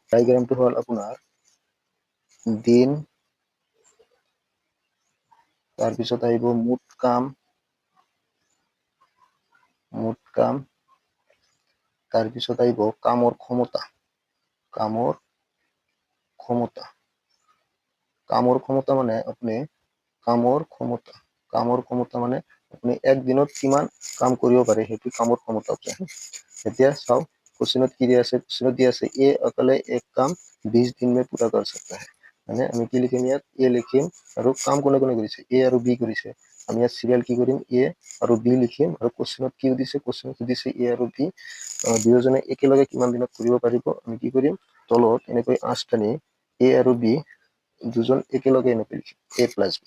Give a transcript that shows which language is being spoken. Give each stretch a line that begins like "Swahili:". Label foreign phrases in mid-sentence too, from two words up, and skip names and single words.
Assamese: ডায়েগ্ৰামটো হ'ল আপোনাৰ দিন, তাৰপিছত আহিব মুঠ কাম, তাৰপিছত আহিব কামৰ ক্ষমতা, কামৰ ক্ষমতা মানে আপুনি কামৰ ক্ষমতা মানে আপুনি একদিনত কিমান কাম কৰিব পাৰে সেইটো কামৰ ক্ষমতা। এতিয়া চাওক क्वेश्चन কি দিয়া আছে, क्वेश्चन দিয়া আছে এ
Hindi: अकेले एक काम 20 दिन में पूरा कर सकता है।
Assamese: মানে আমি কি লিখিম, ইয়াত এ লিখিম আৰু কাম কোনে কোনে কৰিছে, এ আৰু বি কৰিছে। আমি ইয়াত সিরিয়াল কি কৰিম, এ আৰু বি লিখিম আৰু क्वेश्चन কি দিছে, क्वेश्चन দিছে এ আৰু বি দুয়োজনে একেলগে কিমান দিনত কৰিব পাৰিব। আমি কি কৰিম, তলত এনেকৈ আঁচ টানি এ আৰু বি দুজন একেলগে এনেকৈ লিখিম এ প্লাস বি।